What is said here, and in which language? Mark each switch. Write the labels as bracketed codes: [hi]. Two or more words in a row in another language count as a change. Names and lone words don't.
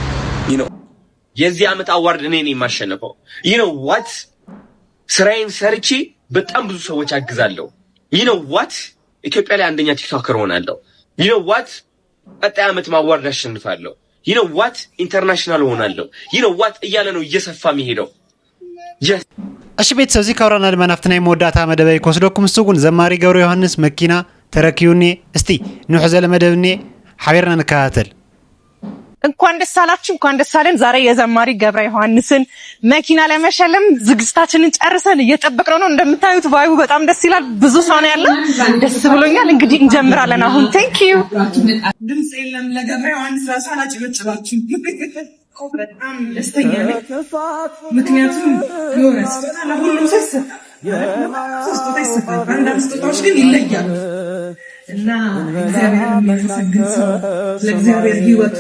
[am] የዚህ ዓመት አዋርድ እኔ ነኝ የማሸነፈው። ዋት ስራዬን ሰርቼ በጣም ብዙ ሰዎች አግዛለሁ። ዋት ኢትዮጵያ ላይ አንደኛ ቲክቶከር ሆናለሁ። ዋት ቀጣይ ዓመት ማዋርድ አሸንፋለሁ። ዋት ኢንተርናሽናል ሆናለሁ። ዋት እያለ ነው እየሰፋ የሚሄደው። [ti] እሺ ቤተሰብ እዚ ካብራና ድማ ናፍትና መወዳእታ መደበይ ከወስደኩም እሱጉን ዘማሪ ገብረ ዮሐንስ መኪና ተረኪዩኒ እስቲ ንሑ ዘለ መደብኒ ሓቢርና ንከታተል። [am] እንኳን ደስ አላችሁ፣ እንኳን ደስ አለን። ዛሬ የዘማሪ ገብረ ዮሐንስን መኪና ለመሸለም ዝግጅታችንን ጨርሰን እየጠበቅነው ነው። እንደምታዩት ቫይቡ በጣም ደስ ይላል። ብዙ ሰው ነው ያለው። ደስ ብሎኛል። እንግዲህ እንጀምራለን አሁን። [en] Thank you። [am] ድምጽ የለም ለገብረ ዮሐንስ ራሱ አላጭበጭባችሁ። በጣም ደስተኛ ነኝ። ምክንያቱም የሆነ ስጦታ ለሁሉም ሰው ይሰጣል። ስጦታ ይሰጣል። አንዳንድ ስጦታዎች ግን ይለያሉ እና እግዚአብሔርን የሚያመሰግን ሰው ለእግዚአብሔር ሕይወቱን